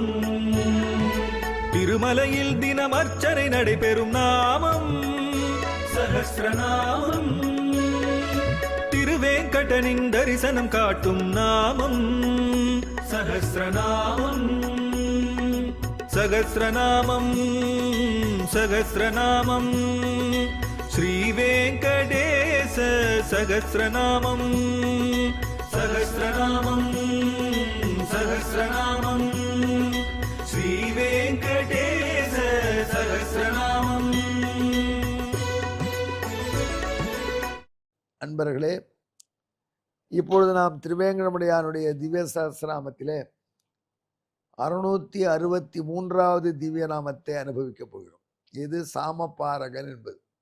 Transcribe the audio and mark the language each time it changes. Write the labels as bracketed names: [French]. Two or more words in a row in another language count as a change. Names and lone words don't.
[Tamil] திருமலையில் தினம் அர்ச்சனை நடைபெறும் நாமம் சஹஸ்ரநாமம். திருவேங்கடனின் தரிசனம் காட்டும் நாமம் சஹஸ்ரநாமம். [Sanskrit] சகஸ்ரநாமம் சகஸ்ரநாமம் श्रीवेंकटेश सहस्रनामं सहस्रनामं सहस्रनामं श्रीवेंकटेश सहस्रनामं। [Tamil] அன்பர்களே, இப்பொழுது நாம் திருவேங்கடமுடையானுடைய திவ்ய சஹஸ்ரநாமத்திலே 663வது திவ்ய நாமத்தை அனுபவிக்கப் போகிறோம். இது சாமபாரகன் என்பது.